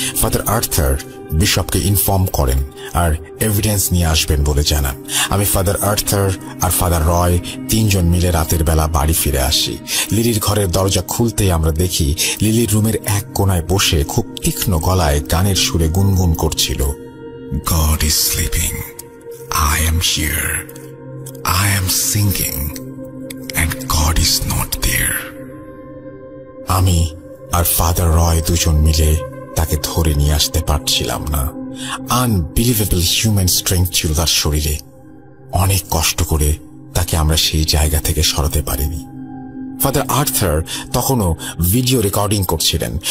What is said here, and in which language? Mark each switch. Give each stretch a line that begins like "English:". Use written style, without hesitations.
Bangla: Father Arthur বিশপকে inform করেন আর evidence নিয়ে আসবেন বলে জানান। আমি ফাদার আর্থার আর ফাদার রয় তিনজন মিলে রাতের বেলা বাড়ি ফিরে আসি। লিলির ঘরের দরজা খুলতেই আমরা দেখি লিলির রুমের এক কোনায় বসে খুব তীক্ষ্ণ গলায় গানের সুরে গুনগুন করছিল,
English: God is sleeping, I am here, I am singing, and God is not there.
Bangla: আমি আর ফাদার রয় দুজন মিলে তাকে ধরে নিয়ে আসতে পারছিলাম না।
English: unbelievable human strength
Bangla: ছিল তার শরীরে। অনেক কষ্ট করে তাকে আমরা সেই জায়গা থেকে সরাতে পারিনি। ফাদার আর্থার তখনও ভিডিও রেকর্ডিং করছিলেন।